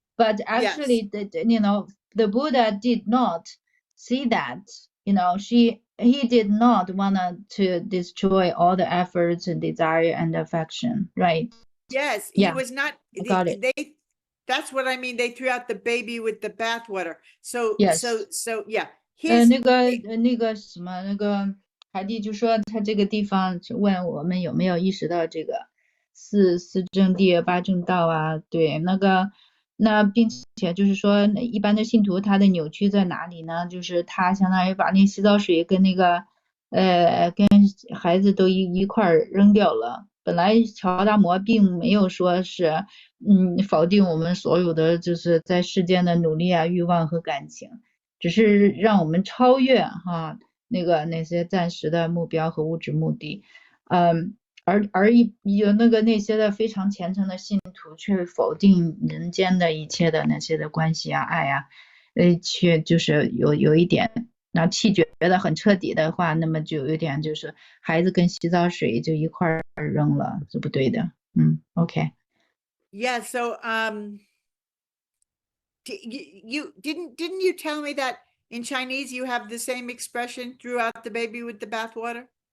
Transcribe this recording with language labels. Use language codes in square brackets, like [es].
[en] But actually, the Buddha did not see that. He did not want to destroy all the efforts and desire and affection, right? Yes, he was not. Got it. That's what I mean. They threw out the baby with the bathwater. So yeah. [zh] 那个什么，那个海蒂就说他这个地方问我们有没有意识到这个四正谛八正道啊？对，那并且就是说一般的信徒他的扭曲在哪里呢？就是他相当于把那洗澡水跟跟孩子都一块扔掉了。本来乔达摩并没有说是否定我们所有的就是在世间的努力啊、欲望和感情，只是让我们超越那些暂时的目标和物质目的。而有那些的非常虔诚的信徒却否定人间的一切的那些的关系啊、爱啊，却就是有一点，那弃绝的很彻底的话，那么就有点就是孩子跟洗澡水就一块扔了，是不对的。 [en] OK。 Yeah, so you didn't you tell me that in Chinese you have the same expression, threw out the baby with the bathwater?